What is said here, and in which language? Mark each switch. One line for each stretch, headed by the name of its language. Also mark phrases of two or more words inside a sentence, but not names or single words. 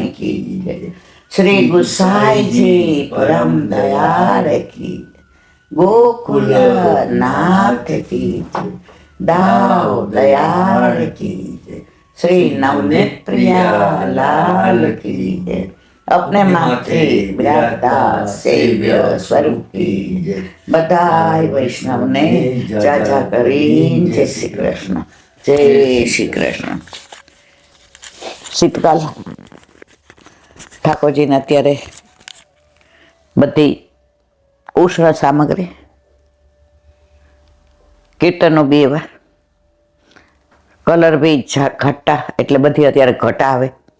Hindi: की जय, श्री गुसाई जी परम दयाल की, गोकुल नाथ की जय, दाव दयाल की जय, श्री नवनीत प्रिया लाल की जय, अपने माथे विराजता सेव्य स्वरूप की जय,
Gujarati: બધાઈ વૈષ્ણવ ને જાજા કરીન
Hindi: जय श्री कृष्ण, जय श्री कृष्ण।
Gujarati: શીતકાલ ઠાકોરજીને અત્યારે બધી ઉષ્ણ સામગ્રી કીર્તનો બી એવા, કલર બી ઘટ્ટા, એટલે બધી અત્યારે ઘટા આવે.